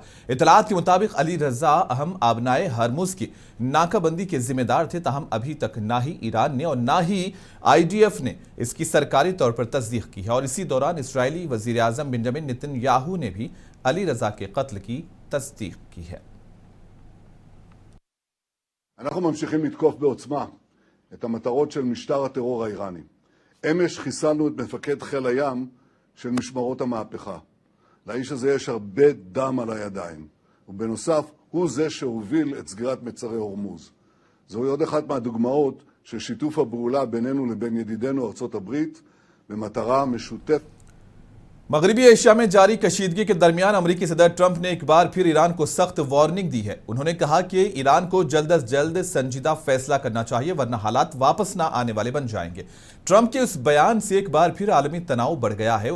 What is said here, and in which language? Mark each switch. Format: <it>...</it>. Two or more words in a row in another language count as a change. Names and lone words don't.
<ur>اطلاعات کے مطابق علی رضا احم آبنائے ہرمز کی ناکہ بندی کے ذمہ دار تھے، تاہم ابھی تک نہ ہی ایران نے اور نہ ہی IDF نے اس کی سرکاری طور پر تصدیق کی ہے. اور اسی دوران اسرائیلی وزیر اعظم بنیامین نیتن یاہو نے بھی علی رضا کے قتل کی تصدیق کی ہے.</ur> <he>אנחנו ממשיכים לתקוף בעוצמה את המטרות של משטר הטרור האיראני. אמש חיסלנו את מפקד חיל הים של משמרות המהפכה. לאיש הזה יש הרבה דם על הידיים, ובנוסף הוא זה שהוביל את סגירת מצרי הורמוז. זוהי עוד אחת מהדוגמאות של שיתוף הפעולה בינינו לבין ידידינו ארצות הברית במטרה משותפת.</he> <ur>مغربی ایشیا میں جاری کشیدگی کے درمیان امریکی صدر ٹرمپ نے ایک بار پھر ایران کو سخت وارننگ دی ہے. انہوں نے کہا کہ ایران کو جلد از جلد سنجیدہ فیصلہ کرنا چاہیے، ورنہ حالات واپس نہ آنے والے بن جائیں گے. ٹرمپ کے اس بیان سے ایک بار پھر عالمی تناؤ بڑھ گیا ہے.</ur>